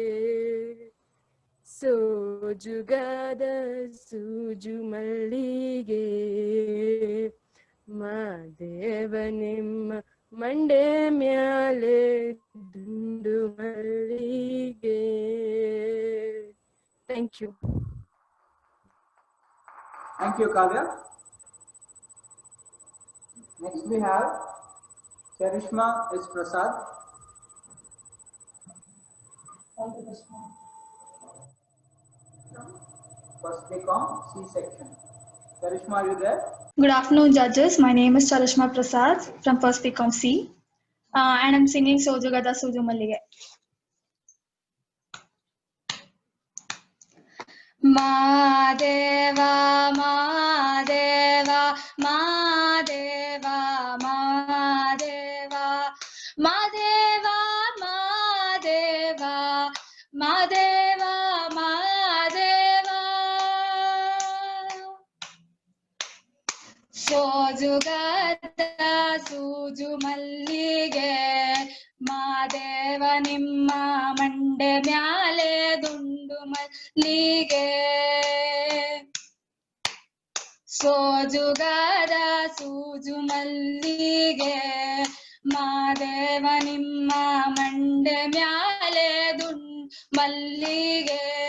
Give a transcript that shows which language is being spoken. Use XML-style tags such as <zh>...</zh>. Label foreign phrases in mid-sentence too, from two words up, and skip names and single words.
<kn>ಸೋಜುಗಾದ ಸೂಜು ಮಲ್ಲಿಗೆ ಮಾದೇವ ನಿಮ್ಮ ಮಂಡೆ ಮ್ಯಾಲೆ ದುಂಡು ಮಲ್ಲಿಗೆ.</kn> <en>thank you. Thank you, Kavya. Next we have Charishma S. Prasad. First BCom C section. Charishma, are you there? Good afternoon, judges. My name is Charishma Prasad from First BCom C, and I'm singing Sojugada Suju Mallige.</en> <kn>Madeva, Madeva, Madeva, Madeva, Madeva, Madeva, Madeva, Madeva. ಸೋಜುಗದ ಸೂಜು ಮಲ್ಲಿಗೆ ಮಾದೇವ ನಿಮ್ಮ ಮಂಡೆ ಮ್ಯಾಲೆ ದುಂಡು ಮಲ್ಲಿಗೆ ಸೋಜುಗದ ಸೂಜು ಮಲ್ಲಿಗೆ ಮಾದೇವ ನಿಮ್ಮ ಮಂಡೆ ಮ್ಯಾಲೆ ದುಂಡು ಮಲ್ಲಿಗೆ</kn>